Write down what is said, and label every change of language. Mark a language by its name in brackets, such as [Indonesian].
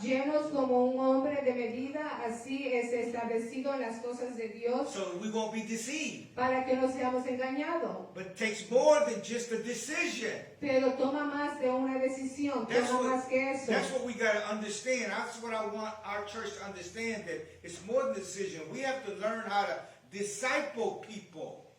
[Spanish] llenos como un hombre de medida, así es establecido en las cosas de Dios, [English] So we won't be deceived. [Spanish] para que no seamos engañados. [English] But it takes more than just a decision. [Spanish] Pero toma más de una decisión, toma más que eso. [English] That's what we got to understand. That's what I want our church to understand, that it's more than a decision. We have to learn how to disciple people.